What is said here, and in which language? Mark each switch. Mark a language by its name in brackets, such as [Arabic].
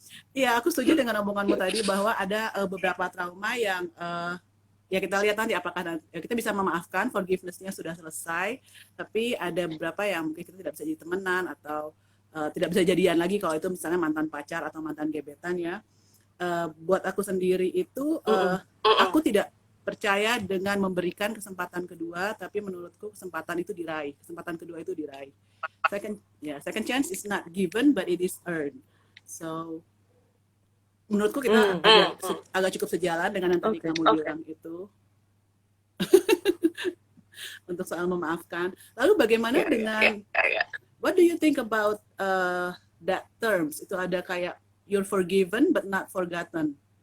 [Indonesian] Iya, aku setuju dengan omonganmu tadi bahwa ada beberapa trauma yang ya kita lihat nanti apakah kita bisa memaafkan, forgiveness-nya sudah selesai, tapi ada beberapa yang mungkin kita tidak bisa jadi temenan atau tidak bisa jadian lagi kalau itu misalnya mantan pacar atau mantan gebetan ya. Buat aku sendiri itu aku tidak percaya dengan memberikan kesempatan kedua, tapi menurutku kesempatan kedua itu diraih. [English] Second chance is not given but it is earned. [Indonesian] So menurutku kita agak cukup sejalan dengan yang tadi kamu bilang itu. Untuk soal memaafkan. Lalu bagaimana dengan [English] what do you think about that terms? [Indonesian] Itu ada kayak [English] you're forgiven but not forgotten.